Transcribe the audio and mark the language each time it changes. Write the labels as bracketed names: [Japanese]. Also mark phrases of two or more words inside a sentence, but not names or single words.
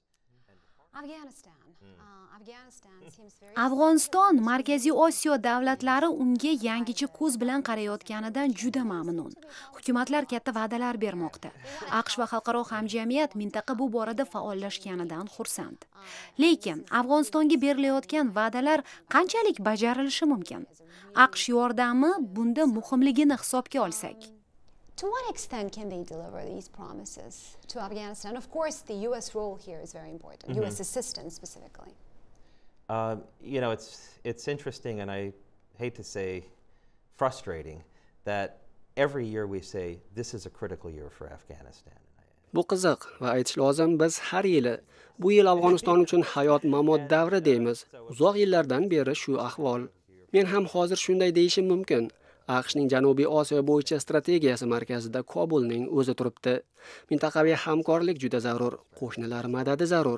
[Uzbek] Afg'oniston Markaziy Osiyo davlatlari unga yangicha ko'z bilan qarayotganidan juda mamnun. Hukumatlar katta va'dalar bermoqda. AQSh va xalqaro hamjamiyat mintaqa bu borada faollashganidan xursand. Lekin Afg'onistonga berilayotgan va'dalar qanchalik bajarilishi mumkin? AQSh yordami bunda muhimligini hisobga olsak. [English] To what extent can they deliver these promises to Afghanistan? Of course, the U.S. role here is very important, U.S. assistance specifically. You know, it's interesting, and I hate to say frustrating, that every year we say this is a critical year for Afghanistan. [Uzbek] Bu qiziq va aytish lozim, biz har yili bu yil Afg'oniston uchun hayot-mamot davri deymiz. Uzoq yillardan beri shu ahvol. Men ham hozir shunday deyishim mumkin. AQShning Janubiy Osiyo bo'yicha strategiyasi markazida Kobulning o'zi turibdi. Mintaqaviy hamkorlik juda zarur, qo'shnilar madadi zarur.